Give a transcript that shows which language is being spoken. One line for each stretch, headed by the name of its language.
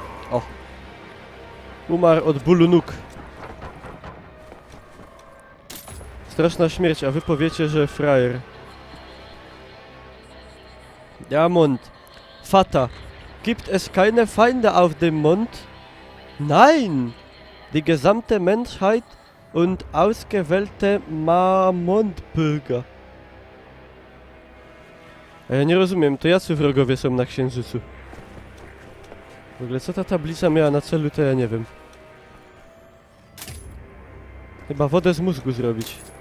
Polish: O. Umarł od bólu nóg. Straszna śmierć, a wy powiecie, że frajer.
German: Ja, Mond. Vater, gibt es keine Feinde auf dem Mond? Nein! Die gesamte Menschheit und ausgewählte Mondbürger.
Polish: A ja nie rozumiem, to jacy wrogowie są na Księżycu? W ogóle co ta tablica miała na celu, to ja nie wiem. Chyba wodę z mózgu zrobić.